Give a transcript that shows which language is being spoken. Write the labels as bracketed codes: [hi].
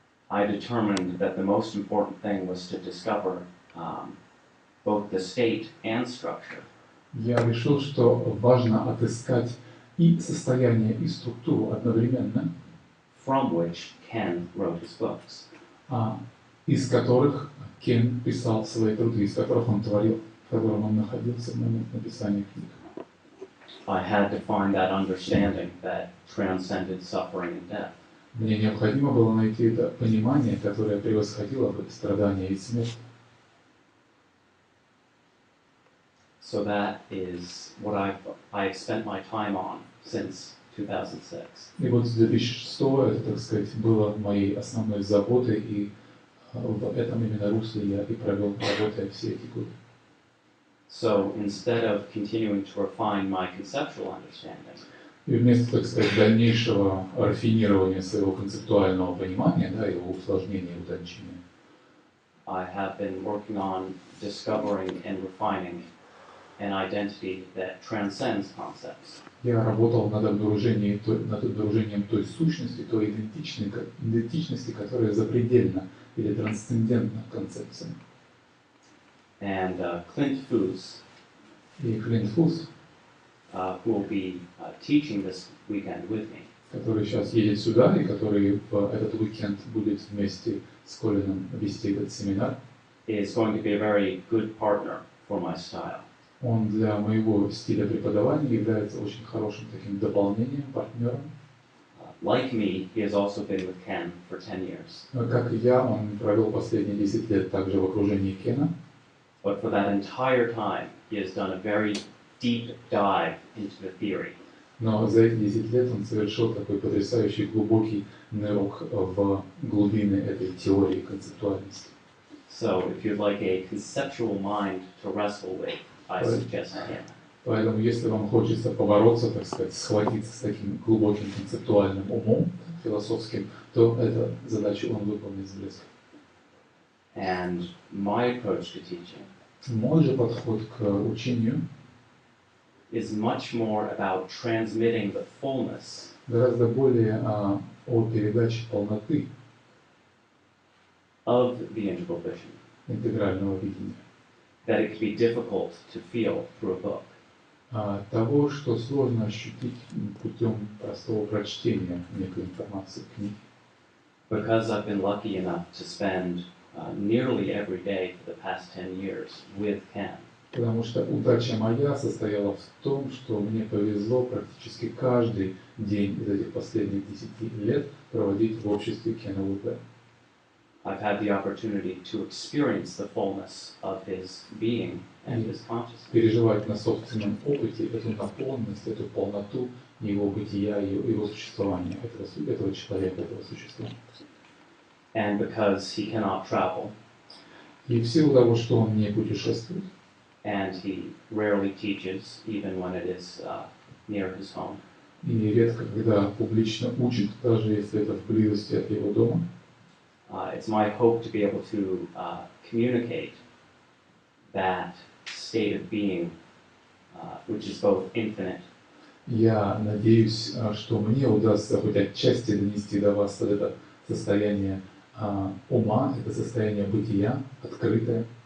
[en] I determined that the most important thing was to discover both the state and structure. [ru] Я решил, что важно отыскать и состояние, и структуру одновременно, [en] from which Ken wrote his books. [ru] Из которых Кен писал свои труды, из которых он творил, в котором он находился в момент написания книг. [en] I had to find that understanding that transcended suffering and death. [ru] Мне необходимо было найти это понимание, которое превосходило бы страдания и смерть. [en] So that is what I've spent my time on since 2006. [ru] И вот с 2006 это, так сказать, было моей основной заботой, и в этом именно русле я и провел, работая все эти годы. [en] So instead of continuing to refine my conceptual understanding, [ru] И вместо, так сказать, дальнейшего рафинирования своего концептуального понимания, да, его усложнения и утончения, [en] I have been working on discovering and refining an identity that transcends concepts. [ru] Я работал над обнаружением той сущности, той идентичности, которая запредельна или трансцендентна концепциям. [en] And Clint Foos, [ru] И Клинт Фус, [en] who will be teaching this weekend with me, [ru] который сейчас едет сюда и который в этот уикенд будет вместе с Колином вести этот семинар, [en] is going to be a very good partner for my style. [ru] он для моего стиля преподавания является очень хорошим таким дополнением, партнером. [en] Like me, he has also been with Ken for 10 years. [ru] Как и я, он провел последние 10 лет также в окружении Кена. [en] But for that entire time, he has done a very deep dive into the theory. [ru] Но за эти 10 лет он совершил такой потрясающий глубокий нырок в глубины этой теории концептуальности. [en] So if you'd like a conceptual mind to wrestle with, I suggest him. [ru] Поэтому, если вам хочется побороться, так сказать, схватиться с таким глубоким концептуальным умом, философским, то эту задачу он выполнит с блеском. [en] And my approach to teaching [ru] Мой же подход к учению [en] is much more about transmitting the fullness [ru] гораздо более о передаче полноты [en] of the integral vision [ru] интегрального видения, [en] that it can be difficult to feel through a book. [ru] Того, что сложно ощутить путем простого прочтения некой информации книги. [en] Because I've been lucky enough to spend nearly every day for the past 10 years with Ken. [ru] Потому что удача моя состояла в том, что мне повезло практически каждый день из этих последних 10 лет проводить в обществе Кена Уилбера. [en] I've had the opportunity to experience the fullness of his being and his consciousness. [ru] Переживать на собственном опыте эту наполненность, эту полноту его бытия, его существования, этого человека, этого существа. [en] And because he cannot travel, [ru] И в силу того, что он не путешествует, [en] and he rarely teaches, even when it is near his home, [ru] и редко когда публично учит, даже если это в близости от его дома, [en] it's my hope to be able to communicate that state of being, which is both infinite. [ru] я надеюсь, что мне удастся хоть отчасти донести до вас вот это состояние ума, это состояние бытия, открытое,